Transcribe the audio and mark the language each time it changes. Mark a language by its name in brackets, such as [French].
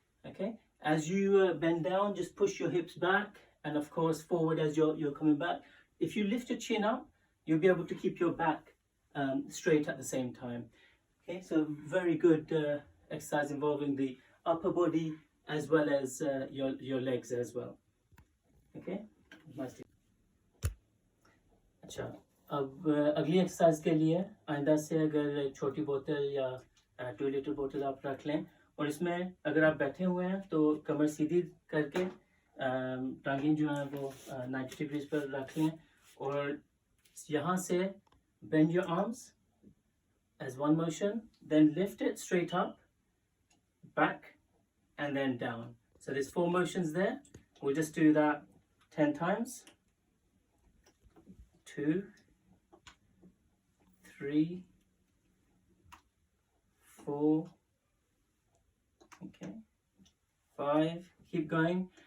[English] Okay, as you bend down, just push your hips back, and of course forward as you're coming back. If you lift your chin up, you'll be able to keep your back straight at the same time. Okay, so very good exercise involving the upper body as well as your legs as well. Okay, nice. [Hindi] अच्छा, अब अगली exercise के लिए आइंदा से अगर छोटी बोतल या 2 लीटर बोतल आप रख लें, और इसमें अगर आप बैठे हुए हैं तो कमर सीधी करके टांगें जो हैं वो 90 डिग्रीज पर रख लें, और यहाँ से [English] bend your arms as one motion, then lift it straight up, back, and then down. So there's 4 motions there. We'll just do that 10 times. 2, 3, 4, okay, 5, keep going.